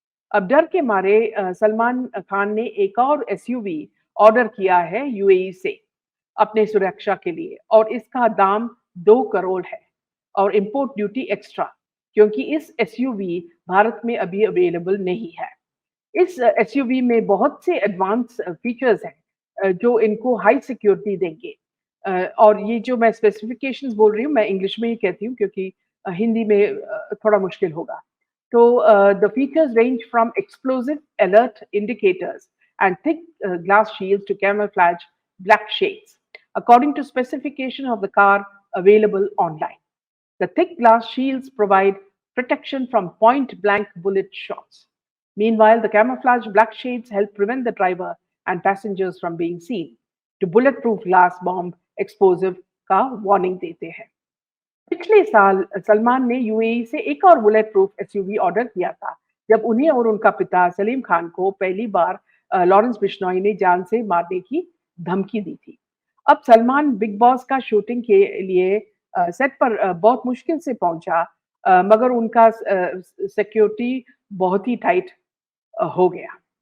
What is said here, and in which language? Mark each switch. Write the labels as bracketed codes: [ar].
[hi] अब डर के मारे सलमान खान ने एक और एसयूवी ऑर्डर किया है यूएई से अपने सुरक्षा के लिए और इसका दाम 2 करोड़ है और इंपोर्ट ड्यूटी एक्स्ट्रा क्योंकि इस एसयूवी भारत में अभी अवेलेबल नहीं है। इस एसयूवी में बहुत से एडवांस फीचर्स हैं जो इनको हाई सिक्योरिटी देंगे। और ये जो मैं स्पेसिफिकेशंस बोल रही हूँ, मैं इंग्लिश में ही कहती हूँ क्योंकि हिंदी में थोड़ा मुश्किल होगा। [en] So the features range from explosive alert indicators and thick glass shields to camouflage black shades, according to specification of the car available online. The thick glass shields provide protection from point-blank bullet shots. Meanwhile, the camouflage black shades help prevent the driver and passengers from being seen. To bulletproof glass bomb explosive [hi] का warning देते हैं। पिछले साल सलमान ने UAE से एक और bullet proof SUV order किया था, जब उन्हें और उनका पिता सलीम खान को पहली बार लॉरेंस बिश्नोई ने जान से मारने की धमकी दी थी। अब सलमान बिग बॉस का शूटिंग के लिए सेट पर बहुत मुश्किल से पहुंचा, मगर उनका सिक्योरिटी बहुत ही टाइट हो गया।